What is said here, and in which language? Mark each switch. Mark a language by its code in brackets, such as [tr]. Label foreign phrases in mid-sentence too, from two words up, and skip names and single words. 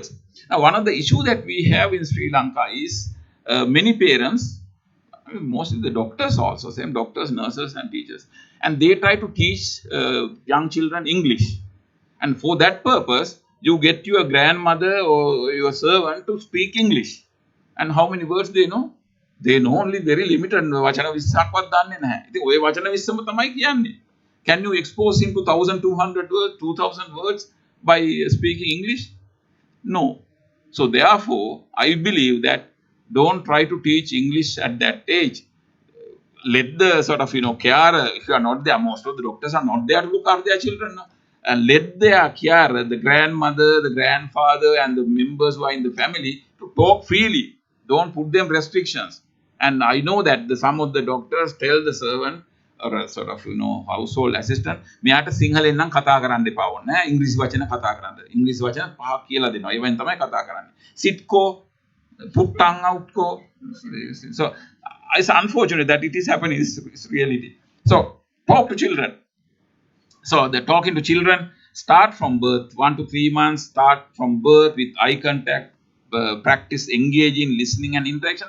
[en] Now, one of the issues that we have in Sri Lanka is many parents, mostly the doctors also, same doctors, nurses, and teachers, and they try to teach young children English. And for that purpose, you get your grandmother or your servant to speak English. And how many words they know? They know only very limited. [si] වචන 20ක්වත් දන්නේ නැහැ. ඉතින් ওই වචන 20ම තමයි කියන්නේ. [en] Can you expose him to 1200 words, 2000 words by speaking English? No. So therefore, I believe that don't try to teach English at that age. Let the sort of, carer, if you are not there, most of the doctors are not there to look after their children. No? And let their carer, the grandmother, the grandfather, and the members who are in the family to talk freely. Don't put them restrictions. And I know that some of the doctors tell the servant or a sort of, household assistant, [si] මෙයාට සිංහලෙන් නම් කතා කරන්න එපා ඕනේ. ඉංග්‍රීසි වචන කතා කරන්න. ඉංග්‍රීසි වචන පහක් කියලා දෙනවා. ඒවෙන් තමයි කතා කරන්නේ. [en] Sitko, put tongue outko. So it's unfortunate that it is happening. It's reality. So talk to children. So the talking to children start from birth, 1 to 3 months. Start from birth with eye contact. Practice engaging, listening, and interaction.